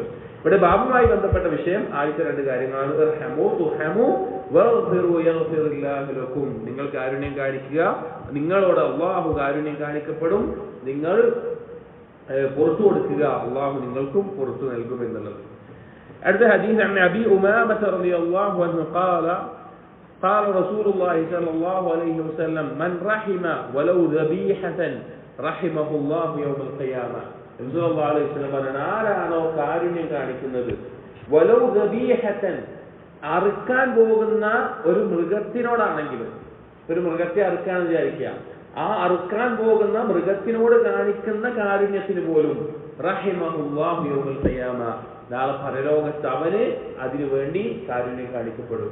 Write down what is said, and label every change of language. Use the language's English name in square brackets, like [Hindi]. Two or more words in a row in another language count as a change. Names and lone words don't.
[Malayalam] ഇവിടെ ബാബുമായി ബന്ധപ്പെട്ട വിഷയം ആദ്യത്തെ 2 കാര്യങ്ങളാണ്. നിങ്ങൾ കാരുണ്യം കാണിക്കുക, നിങ്ങളോട് അള്ളാഹു കാരുണ്യം കാണിക്കപ്പെടും, നിങ്ങൾ പുറത്തു കൊടുക്കുക, അള്ളാഹു നിങ്ങൾക്കും പുറത്തു നൽകും എന്നുള്ളത്. അടുത്ത ഹദീസ് [Arabic] أبي أمامة رضي الله عنه قال رسول الله صلى الله عليه وسلم من رحم ولو ذبيحة رحمه الله يوم القيامة. [Malayalam] നബി [Arabic] صلى الله عليه وسلم [Malayalam] പറഞ്ഞു, ആരാണോ കാരുണ്യം കാണിക്കുന്നത്, [Arabic] ولو ذبيحة, [Malayalam] അറുക്കാൻ പോകുന്ന ഒരു മൃഗത്തിനോടാണെങ്കിലും, ഒരു മൃഗത്തെ അറുക്കാൻ വിചാരിക്കുക, ആ അറുക്കാൻ പോകുന്ന മൃഗത്തിനോട് കാണിക്കുന്ന കാരുണ്യത്തിന് പോലും [Arabic] رحمه الله يوم القيامة, [Malayalam] നാളെ പരലോകത്ത് അവന് അതിനുവേണ്ടി കാരുണ്യം കാണിക്കപ്പെടും.